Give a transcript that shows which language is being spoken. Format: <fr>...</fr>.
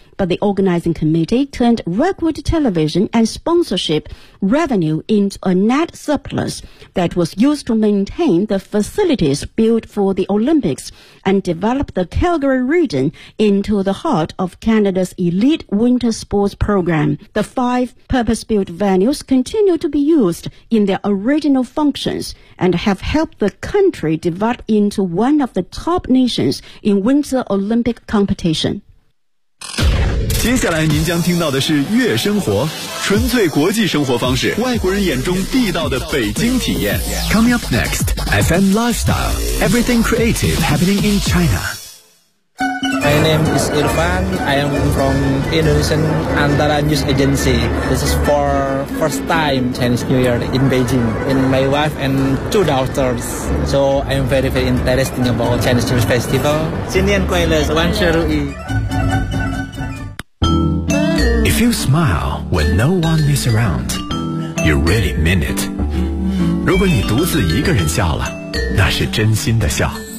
<en>But the organizing committee turned record television and sponsorship revenue into a net surplus that was used to maintain the facilities built for the Olympics and develop the Calgary region into the heart of Canada's elite winter sports program. The five purpose-built venues continue to be used in their original functions and have helped the country develop into one of the top nations in winter Olympic competition.</en> <zh>接下来您将听到的是悦生活，纯粹国际生活方式，外国人眼中地道的北京体验。</zh> <en>Coming up next, FM Lifestyle, Everything Creative Happening in China. My name is Irfan. I am from Indonesian Antara News Agency. This is for first time Chinese New Year in Beijing. And my wife and two daughters. So I am very, very interested about Chinese New Year Festival.</en> <zh>新年快乐，万事如意。</zh> <en>If you smile when no one is around, you really mean it.</en> <zh>如果你独自一个人笑了，那是真心的笑。</zh>